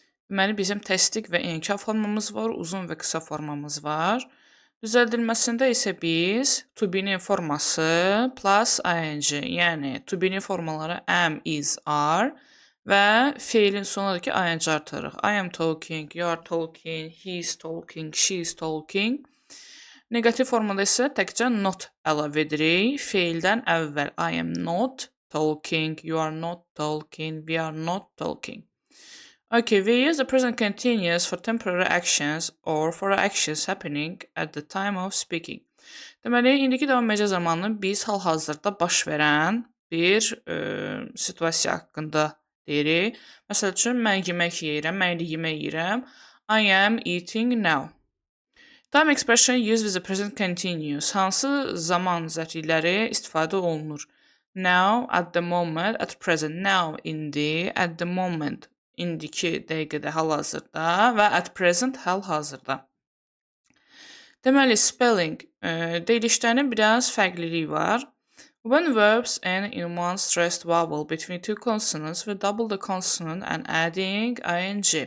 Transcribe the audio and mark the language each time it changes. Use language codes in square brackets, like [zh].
[az] Deməli, bizim təsdiq və inkar formamız var, uzun və qısa formamız var. Düzəldilməsində isə biz to be-nin forması plus ing, yəni to be-nin formaları am, is, are və feilin sonundakı ing artırırıq. [en] I am talking, you are talking, he is talking, she is talking. [az] Negativ formada isə təkcə not əlavə edirik. Feildən əvvəl [en] I am not talking, you are not talking, we are not talking. Okay, we use the present continuous for temporary actions or for actions happening at the time of speaking. [az] Deməli, indiki davam edici zamanı biz hal-hazırda baş verən bir situasiya haqqında deyirik. Məsəl üçün, mən yemək yeyirəm, mən indi yemək yeyirəm. [en] I am eating now. Time expression used with the present continuous. [az] Hansı zaman zərfləri istifadə olunur? [en] Now, at the moment, at present. Now, [az] indi, [en] at the moment, [az] indiki dəqiqədə, hal-hazırda və [en] at present, [az] hal-hazırda. Deməli, spelling deyilişlərinin biraz fərqliliyi var. [en] When verbs end in one stressed vowel between two consonants, we double the consonant and adding ing.